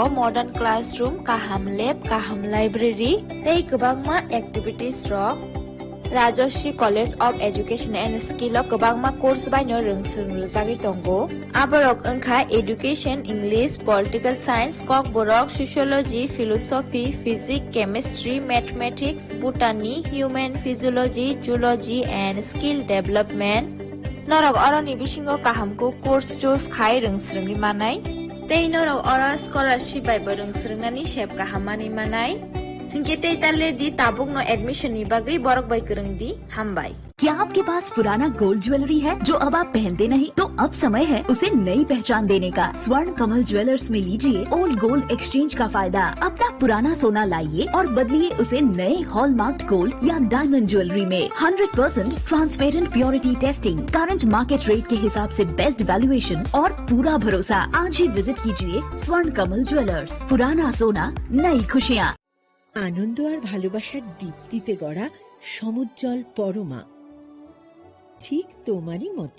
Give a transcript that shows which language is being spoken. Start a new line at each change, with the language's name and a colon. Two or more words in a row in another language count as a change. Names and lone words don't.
English: modern classroom
Kok Borok: kaham lab kaham library tei kwbangma activities rok Rajoshi College of Education and Skill o kwbangma course baino rungsrungjagui tongo aborok wngkha
English: education English political science
Kok Borok: kok borok
English: sociology philosophy physics chemistry mathematics botany human physiology zoology and skill development
Kok Borok: norok oroni bisingo kahamko course choose khai rungsrungni manai tei norok oro scholarship bai bo rungsrungnani sep kahamani manai हिंके ताले दी ताबुक नो एडमिशन नी बागई बरक बाई करंग दी हम बाई
Hindi: क्या आपके पास पुराना
English: gold jewelry
Hindi: है जो अब आप पहनते नहीं तो अब समय है उसे नई पहचान देने का। स्वर्ण कमल ज्वेलर्स में लीजिए
English: old gold exchange
Hindi: का फायदा। अपना पुराना सोना लाइए और बदलिए उसे नए
English: hallmarked gold
Hindi: या
English: diamond jewelry
Hindi: में
English: 100% transparent purity testing, current market rate
Hindi: के हिसाब से
English: best valuation
Hindi: और पूरा भरोसा। आज ही विजिट कीजिए स्वर्ण कमल ज्वेलर्स। पुराना सोना नई खुशियाँ।
Bangla: আনন্দ আর ভালোবাসার দীপ্তিতে গড়া সমুজ্জ্বল পরমা, ঠিক তোমারই মতো।